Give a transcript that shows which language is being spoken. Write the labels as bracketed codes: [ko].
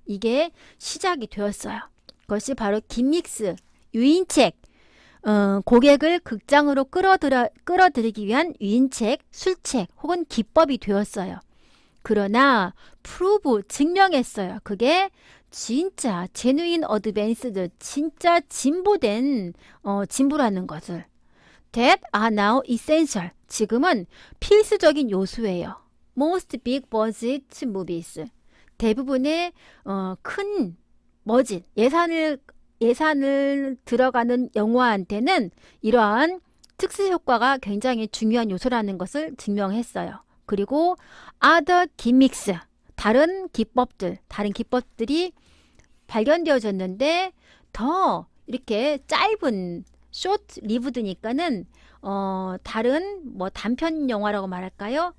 [ko] 이게 시작이 되었어요. 그것이 바로 김믹스, 유인책, 고객을 극장으로 끌어들이기 위한 유인책, 술책 혹은 기법이 되었어요. 그러나 프루브, 증명했어요. 그게 진짜 제누인 어드밴스드, 진짜 진보된 진보라는 것을. [en] That are now essential, [ko] 지금은 필수적인 요소예요. [en] Most big budget movies, [ko] 대부분의 큰 버짓, 예산을 들어가는 영화한테는 이러한 특수 효과가 굉장히 중요한 요소라는 것을 증명했어요. 그리고 [en] other gimmicks, [ko] 다른 기법들이 발견되어졌는데 더 이렇게 짧은 short lived니까는 다른 뭐 단편 영화라고 말할까요?